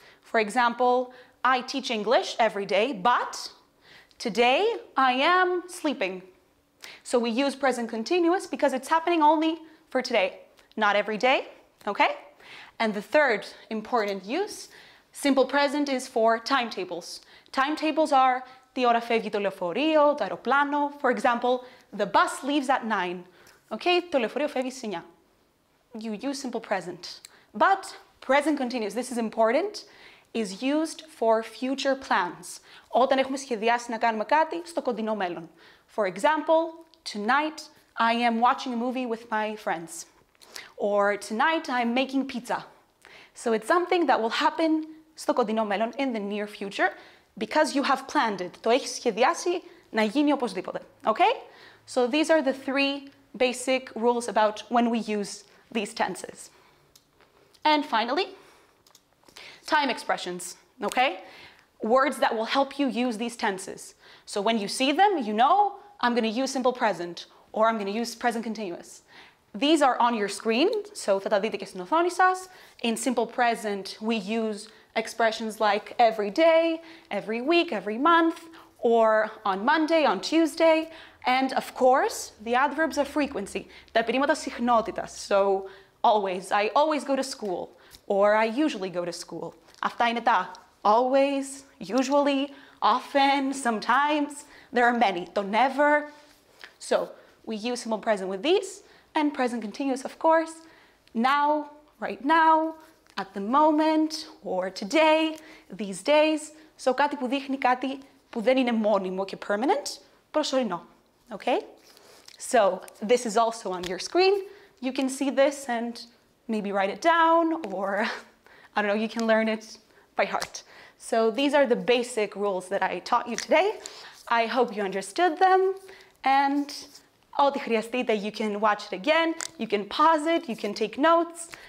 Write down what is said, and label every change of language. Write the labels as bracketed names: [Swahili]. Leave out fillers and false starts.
[English] For example, I teach English every day, but today I am sleeping. So we use present continuous because it's happening only for today, not every day, okay? And the third important use, simple present, is for timetables. Timetables are [Greek] τι ώρα φεύγει το λεωφορείο, το αεροπλάνο. [English] For example, the bus leaves at 9. [Greek] Okay, το λεωφορείο φεύγει στις 9. [English] You use simple present. But present continuous, this is important, is used for future plans. [Greek] Όταν έχουμε σχεδιάσει να κάνουμε κάτι στο κοντινό μέλλον. [English] For example, tonight I am watching a movie with my friends. Or tonight I'm making pizza. So it's something that will happen [Greek] στο κοντινό μέλλον, [English] in the near future, because you have planned it. [Greek] Το έχεις σχεδιάσει να γίνει οπωσδήποτε. [English] Okay? So these are the three basic rules about when we use these tenses. And finally, time expressions, okay? Words that will help you use these tenses. So when you see them, you know, I'm going to use simple present, or I'm going to use present continuous. These are on your screen, so [Greek] θα τα δείτε και στην οθόνη σας. [English] In simple present, we use expressions like every day, every week, every month, or on Monday, on Tuesday, and of course, the adverbs of frequency, [Greek] τα επιδήματα συχνότητας. [English] So, always, I always go to school, or I usually go to school. [Greek] Αυτά είναι τα [English] always, usually, often, sometimes. There are many. Το never. So, we use simple present with these, and present continuous, of course. Now, right now, at the moment, or today, these days. [Greek] So, κάτι που δείχνει κάτι που δεν είναι μόνιμο και permanent, προσωρινό. [English] Okay? So, this is also on your screen. You can see this and maybe write it down, or, I don't know, you can learn it by heart. So, these are the basic rules that I taught you today. I hope you understood them, and [Greek] ό,τι χρειαστείτε, [English] you can watch it again, you can pause it, you can take notes.